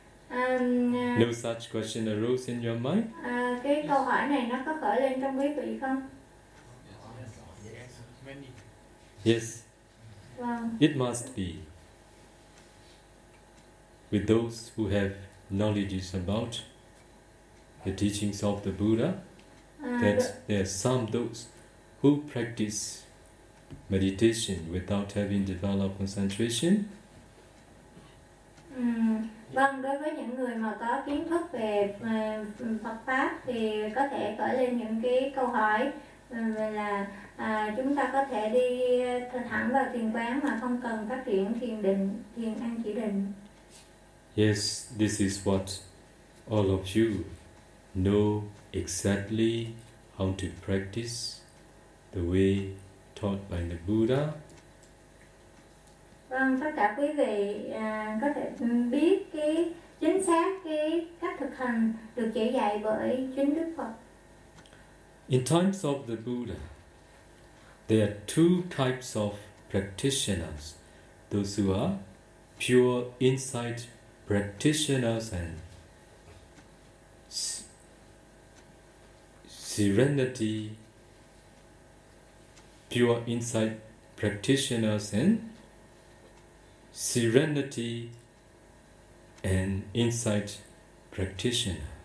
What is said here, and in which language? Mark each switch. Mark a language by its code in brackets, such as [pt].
[en] No such question arose in your mind? Cái yes. [vi] Câu hỏi này nó có khởi lên trong quý vị không? [en] Yes. Wow. It must be. With those who have knowledge about the teachings of the Buddha, that there are some those who practice meditation without having developed concentration. [vi] Vâng, đối với những người mà có kiến thức về Phật pháp thì có thể khởi lên những cái câu hỏi là chúng ta có thể đi thẳng vào thiền quán mà không cần phát triển thiền định, thiền an chỉ định. [en] Yes, this is what all of you know exactly how to practice the way taught by the Buddha. [vi] Vâng, tất cả quý vị có thể biết cái chính xác cái cách thực hành được chỉ dạy bởi chính Đức Phật. [en] In times of the Buddha, there are two types of practitioners: those who are pure insight practitioners and serenity, pure insight practitioners and serenity and insight practitioners.